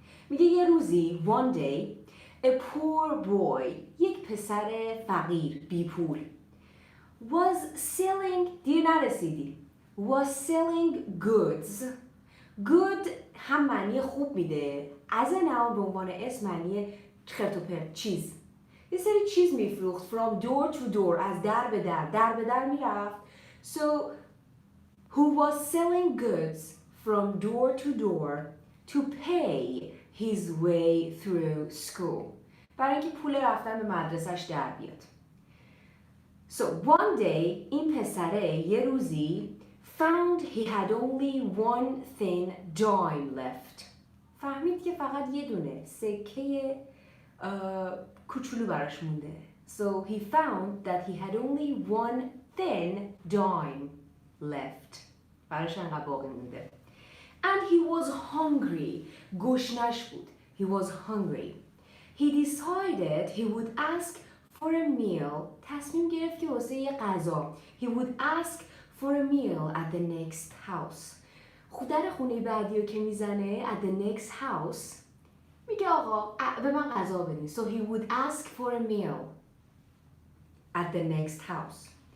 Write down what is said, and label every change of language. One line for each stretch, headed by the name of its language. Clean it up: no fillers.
Persian: میگه یه روزی
English: one day a poor boy
Persian: یک پسر فقیر بی پول
English: was selling
Persian: دیگه نرسیدی
English: was selling goods.
Persian: good هم معنی خوب میده
English: as a noun
Persian: به عنوان اسم معنی خرت و پرت چیز. یه سری چیز میفروخت
English: from door to door
Persian: از در به در میرفت.
English: So who was selling goods from door to door to pay his way through school.
Persian: برای اینکه پول رفتن به مدرسش در بیاد.
English: So one day
Persian: این پسره یه روزی
English: found he had only one thin dime left.
Persian: فهمید که فقط یه دونه سکه کوچولو براش مونده.
English: So he found that he had only one thin dime left.
Persian: براش انقدر باقی مونده.
English: And he was hungry.
Persian: گشنش بود.
English: He was hungry. He decided he would ask for a meal.
Persian: تصمیم گرفت که واسه یه غذا.
English: He would ask for a meal at the next house.
Persian: در خونه بعدی رو که میزنه
English: at the next house
Persian: میگه آقا به من غذا بدین.
English: So he would ask for a meal at the next house.